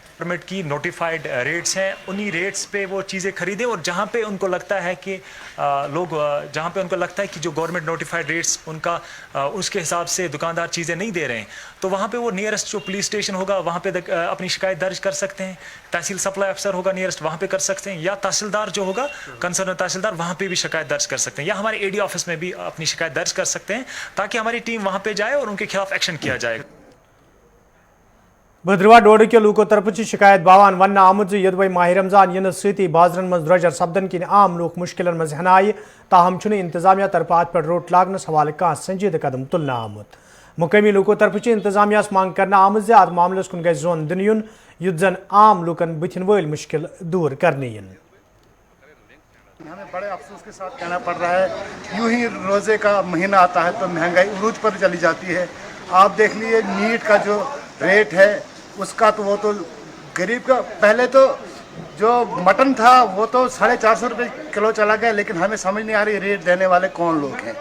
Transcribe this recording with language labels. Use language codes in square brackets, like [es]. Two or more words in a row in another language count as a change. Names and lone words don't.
[hi] गवर्नमेंट की [en] notified rates [hi] हैं, उन्हीं रेट्स पे वो चीज़ें खरीदें और जहाँ पे उनको लगता है कि लोग जहाँ पे उनको लगता है कि जो [en] government notified rates [hi] उनका उसके हिसाब से दुकानदार चीज़ें नहीं दे रहे हैं तो वहाँ पे वो नियरेस्ट जो पुलिस स्टेशन होगा वहाँ पे अपनी शिकायत दर्ज कर सकते हैं। तहसील [en] supply officer [hi] होगा नियरेस्ट वहाँ पे कर सकते हैं या तहसीलदार जो होगा कंसर्न तहसीलदार वहाँ पे भी शिकायत दर्ज कर सकते हैं या हमारे [en] AD office [hi] में भी अपनी शिकायत दर्ज कर सकते हैं ताकि हमारी टीम वहाँ पे जाए और उनके खिलाफ एक्शन किया जाए। [ks] भद्रवा डोड के लूको तरफ शिकायत बावान वन आमुत यदवे माह रमजान इन सी बाजरन मज द्रजर सपदन किन आम लूक मुश्किल मज हन आई ताहम इंतजामिया तरफ अत पे रोट लागनस हवाले कह संजीद कदम तुलना आमुत। मुकामी लूको तरफ इंतजामिया मांग कर आमुत अत मामलस कुन गज जोन दिन युन युत जन आम लूकन बुथिन वल मुश्किल दूर करने। [hi] हमें बड़े अफसोस के साथ कहना पड़ रहा है, यूं ही रोज़े का महीना आता है तो महंगाई उरूज पर चली जाती है। आप देख लीजिए मीट का जो रेट है उसका तो वो तो गरीब का, पहले तो जो मटन था वो तो 450 रुपये किलो चला गया, लेकिन हमें समझ नहीं आ रही रेट देने वाले कौन लोग हैं।